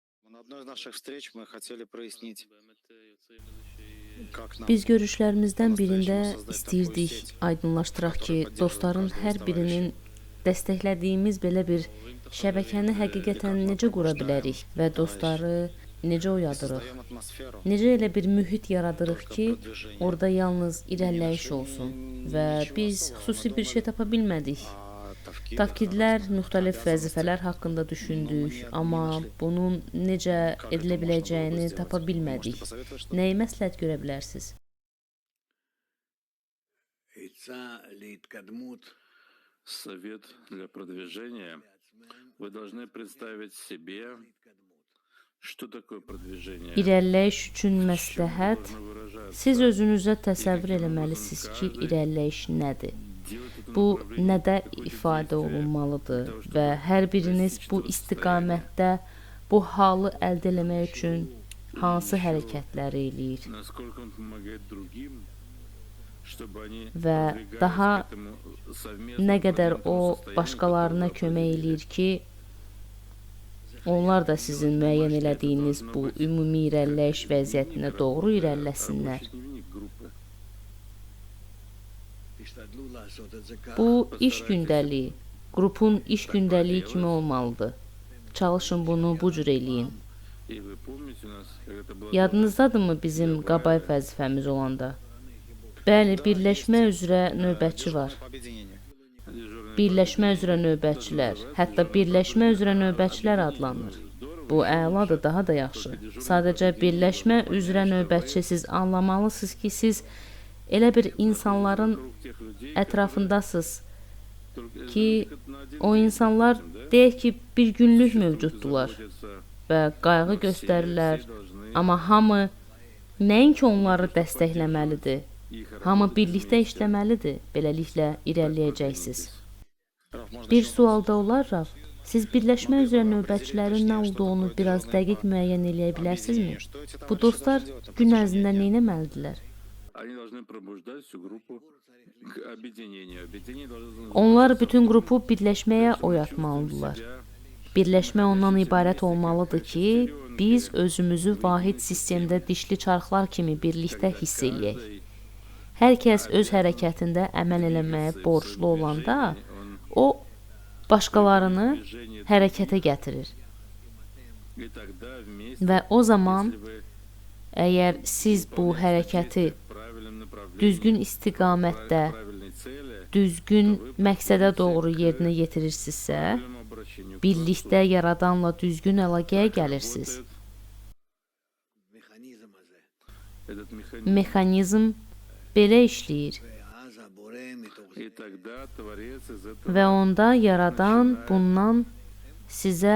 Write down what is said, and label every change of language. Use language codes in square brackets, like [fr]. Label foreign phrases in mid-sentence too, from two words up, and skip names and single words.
[ru] На одной из наших встреч мы хотели прояснить, как нам [az] Biz görüşlərimizdən birində [ru] по-настоящему создать такую [az] istəyirdik [ru] сеть, [az] aydınlaşdıraq ki, [ru] которая поддерживает [az] dostların [ru] каждого [az] hər [ru] из [az] birinin [ru] товарищей. [az] dəstəklədiyimiz belə bir şəbəkəni həqiqətən necə qura bilərik və dostları necə [ru] И [az] oyadırıq? [ru] создаем атмосферу [az] Necə elə bir mühit yaradırıq [ru] только [az] ki, [ru] продвижения. [az] orada yalnız irəliləyiş [ru] нашли [az] olsun [ru] ни- [az] və [ru] ничего [az] biz [ru] особого. [az] xüsusi [ru] Мы [az] bir şey [ru] думали [az] tapa bilmədik. [ru] о Tavkidах, [az] Tavkidlər, [ru] разных [az] müxtəlif [ru] обязанностях. [az] vəzifələr haqqında düşündük, [ru] не [az] amma [ru] нашли. [az] bunun necə [ru] Как это [az] edilə [ru] можно было бы [az] biləcəyini [ru] сделать? [az] tapa [ru] Можете [az] bilmədik. [ru] посоветовать что-то? [az] Nəyi məsləhət görə bilərsiniz? [ru] Совет для продвижения. Вы должны представить себе, что такое продвижение. [az] İrəliləyiş üçün [ru] в чем [az] məsləhət, [ru] должно выражаться. [az] siz özünüzə təsəvvür eləməlisiniz ki, irəliləyiş nədir? Bu nədə ifadə olunmalıdır və hər biriniz bu istiqamətdə bu halı əldə etmək üçün hansı hərəkətləri eləyir [ru] Насколько он помогает другим, чтобы они [az] və [ru] продвигались [az] daha [ru] к этому совместному [az] nə qədər o [ru] продвинутому состоянию, [az] başqalarına [ru] которое [az] kömək [ru] определили. [az] eləyir ki, onlar da sizin müəyyən elədiyiniz bu ümumi irəliləyiş vəziyyətinə doğru irəliləsinlər. [ru] Рабочий дневник группы. [az] Bu iş gündəliyi, qrupun iş gündəliyi kimi olmalıdır. Çalışın bunu bu cür eləyin. [ru] И вы помните у нас, как это было [az] Yadınızdadırmı bizim qabay vəzifəmiz olanda? Bəli, birləşmə üzrə növbətçi var. [ru] По объединению. дежурный [az] Birləşmə üzrə növbətçilər, hətta birləşmə üzrə növbətçilər adlanır. Bu əladır, daha da yaxşı. Sadəcə birləşmə üzrə növbətçi siz anlamalısınız ki, siz elə bir insanların [ru] круг тех людей, [az] ətrafındasınız [ru] только [az] ki, [ru] на один [az] o insanlar deyək ki, bir günlük mövcuddurlar [ru] заботятся. [az] və qayğı göstərirlər, amma hamı nəinki onları dəstəkləməlidir, [ru] Их [az] hamı birlikdə işləməlidir, beləliklə irəliləyəcəksiniz. [ru] Раф, можно [az] Bir [ru] еще [az] sualda olar, Raf, siz birləşmə üzrə növbətçilərin nə olduğunu biraz dəqiq müəyyən eləyə bilərsinizmi? [ru] Что эти [az] Bu [ru] товарищи [az] dostlar [ru] должны делать на [az] gün [ru] протяжении [az] ərzində [ru] дня? [az] nə etməlidirlər? [ru] Они должны пробуждать всю группу к объединению. Объединение должно [az] Onlar [ru] заключаться [az] bütün [ru] в том, [az] qrupu birləşməyə [ru] что мы [az] oyatmalıdırlar. [ru] чувствуем себя [az] Birləşmə ondan ibarət olmalıdır ki, biz özümüzü vahid sistemdə dişli çarxlar kimi birlikdə hiss eləyək. Hər kəs öz hərəkətində əməl eləməyə borclu olanda, o başqalarını hərəkətə gətirir. [ru] И тогда вместе, [az] Və o zaman [ru] если вы [az] əgər siz bu hərəkəti [ru] в правильном направлении, [az] düzgün istiqamətdə, [ru] правильной цели, [az] düzgün məqsədə doğru yerinə yetirirsinizsə, [ru] правильному обращению к [az] birlikdə yaradanla düzgün əlaqəyə gəlirsiniz. [ru] этот механизм. [az] Mexanizm belə işləyir [ru] И тогда Творец из этого [az] və onda yaradan bundan sizə